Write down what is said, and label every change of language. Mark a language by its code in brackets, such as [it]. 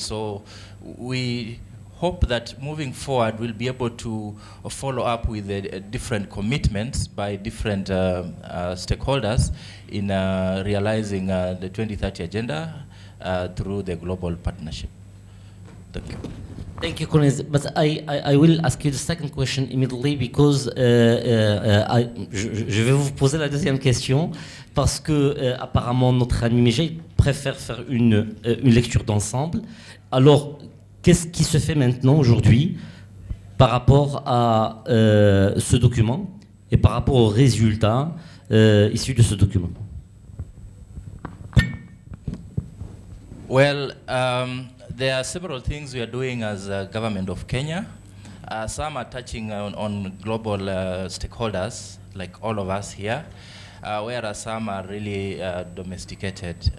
[en] So we hope that moving forward we'll be able to follow up with different commitments by different stakeholders in realizing the 2030 agenda through the global partnership. Thank you. Thank you, Colonel. But I will ask you the second question immediately because [fr] je vais vous poser la deuxième question parce que apparemment notre ami MEJA préfère faire une lecture d'ensemble. Alors, qu'est-ce qui se fait maintenant, aujourd'hui, par rapport à ce document et par rapport aux résultats issus de ce document? [en] Well, there are several things we are doing as a government of Kenya. Some are touching on global stakeholders, like all of us here, whereas some are really domesticated.